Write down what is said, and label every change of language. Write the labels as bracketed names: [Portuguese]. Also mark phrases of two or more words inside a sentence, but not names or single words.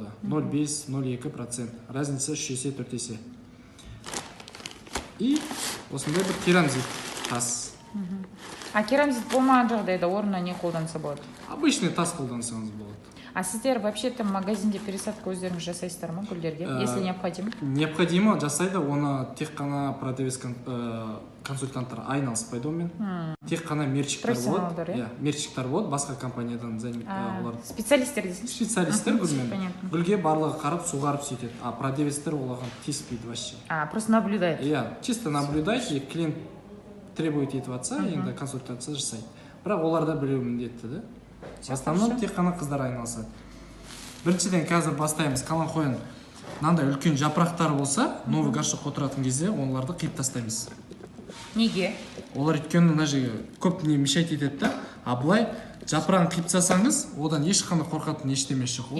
[Kazakh] 0,5-0,2%. Разница 3 есе 4 есе. И осындай бір керамзит тас. А керамзит болмаған жағдайда орнына не қолданса болады? Обычный тас қолдансаңыз болады. А сіздер [Russian] вообще-то магазинде пересадка [Kazakh] өздеріңіз жасайсыздар ма гүлдерге, [Russian] если необходимо? [Kazakh] Необходимо жасайды, оны тек қана продавец консультанттар айналыспайды онымен. Тек қана мерчиктер болады. Мерчиктер болады, басқа компаниядан олар. Специалисттер дейсің? Специалисттер гүлмен. Гүлге барлығы қарап, суғарып сөйтеді. А продавецтер олаған тиіспейді вообще. [Russian] Просто наблюдает. Чисто наблюдать, и клиент требует [Kazakh] етіп атса, енді консультация жасайды. Бірақ оларда білу міндетті, да? [Russian] В основном [Kazakh] тек қана қыздар айналысады. Біріншіден қазір бастаймыз. Каланхояның мынандай үлкен жапырақтары болса, [Russian] новый горшокқа [Kazakh] отыратын кезде оларды қиып тастаймыз. Неге? Олар өйткені мына жерге көп не мешать етеді да, а былай жапырағын қиып тастасаңыз, одан ешқандай қорқатын ештемесі жоқ.